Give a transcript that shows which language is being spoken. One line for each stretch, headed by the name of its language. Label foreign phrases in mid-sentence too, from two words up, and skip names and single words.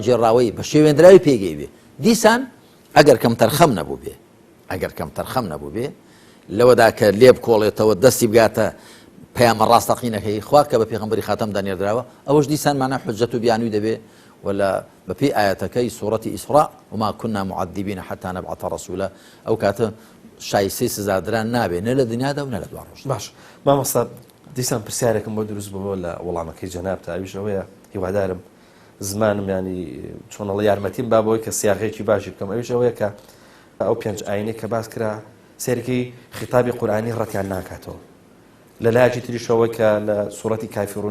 Central Kurdish: جێڕاوەی بە شێوێنراوی پێیگەی بێ دیسان ئەگەر کەم تەرخەم نەبوو بێ لەوەدا کە لێ بکۆڵێتەوە دەستی بگاتە پەیامە ڕاستەقینەکەی خوا کە بە پێغەمبەری خاتەمدا نێردراوە ئەوەش دیسان معنە حجەت و بیانووی دەبێ ولا بەپێی ئایەتەکەی سوورەتی ئیسراء
Arabic: وما كنا معذبين حتى نبعث رسولا
Central Kurdish: ئەو کاتە شایستەی سزادران نابێ نە لە دنیادا و نە لە دوا ڕۆژ باش مامۆستا دیسان پرسیارێکم بۆ دروست بووە لە وەڵامەکەی جەناب تا ئەویش ئەوەیە هیوادارم زمانم ینی چۆنەڵە یارمەتیم با بۆی کە سیاغێکی باشی بکەم ئەویش ئەوەیە کە ئەو پێنج ئاینەی کە باس کرا سێرکی خیتابی قورئانی ڕەتیان ناکاتەوە لە لایەکی تریشەوەی کە لە سوورەتی کافرون